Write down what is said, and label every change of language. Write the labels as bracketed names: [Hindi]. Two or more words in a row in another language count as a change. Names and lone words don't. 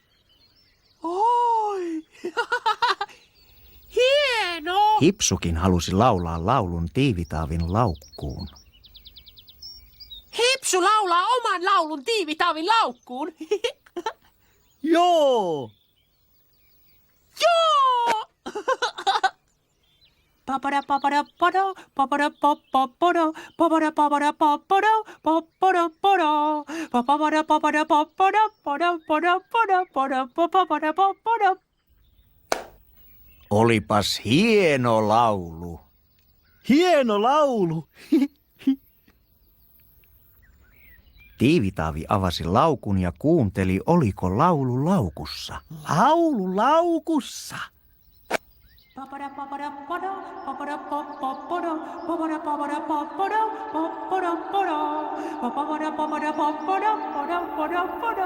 [Finnish] Oi! Hieno! Hipsukin halusi laulaa laulun Tiivitaavin laukkuun. Hipsu laulaa oman laulun Tiivitaavin laukkuun. Joo. Joo! Papada papada pada, papada papada, papada papada papada, papada pada, papada papada papada, pada pada pada pada, papada papada. Olipas hieno laulu. Hieno laulu. Tiivitaavi avasi laukun ja kuunteli, oliko laulu laukussa. Laulu laukussa. Papada papada pada, papada papada, papada papada papada, papada pada, papada papada papada, pada pada pada.